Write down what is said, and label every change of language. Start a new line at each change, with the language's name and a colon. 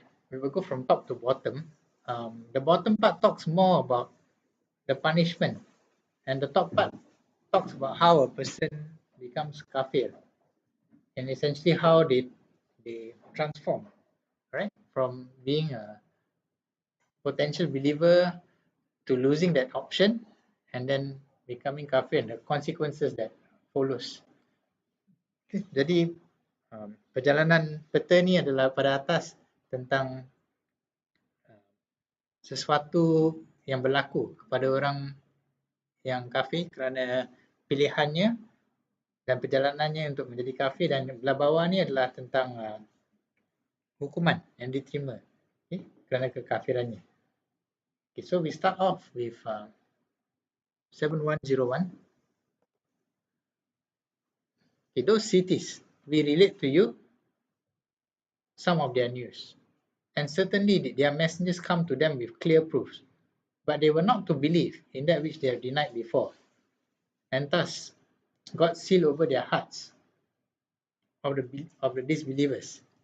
English: We will go from top to bottom. The bottom part talks more about the punishment, and the top part talks about how a person becomes kafir, and essentially how they transform, right, from being a potential believer to losing that option and then becoming kafir and the consequences that follows.
Malay: Okay, jadi perjalanan peta ni adalah pada atas tentang sesuatu yang berlaku kepada orang yang kafir kerana pilihannya dan perjalanannya untuk menjadi kafir, dan belah bawah ni adalah tentang hukuman yang diterima kerana kekafirannya.
English: Okay, so we start off with 7101. Okay, those cities, we relate to you some of their news, and certainly their messengers come to them with clear proofs, but they were not to believe in that which they have denied before, and thus God sealed over their hearts of the disbelievers.